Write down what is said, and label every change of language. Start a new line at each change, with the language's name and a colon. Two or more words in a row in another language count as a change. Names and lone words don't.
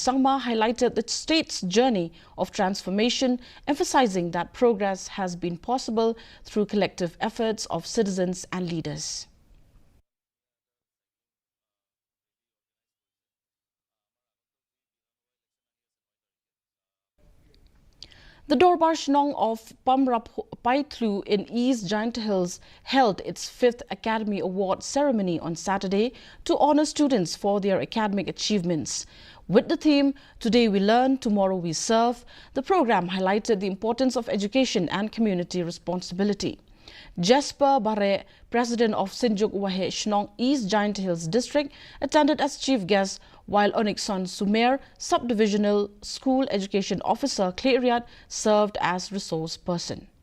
English: Sangma highlighted the state's journey of transformation, emphasizing that progress has been possible through collective efforts of citizens and leaders. The Dorbar Shnong of Pamrap Paitlu in East Giant Hills held its 5th Academy Award ceremony on Saturday to honor students for their academic achievements. With the theme, Today We Learn, Tomorrow We Serve, the program highlighted the importance of education and community responsibility. Jasper Bare, president of Sinjuk Wahe Shnong East Giant Hills District, attended as chief guest, while Onixon Sumer, Subdivisional School Education Officer Clariat, served as resource person.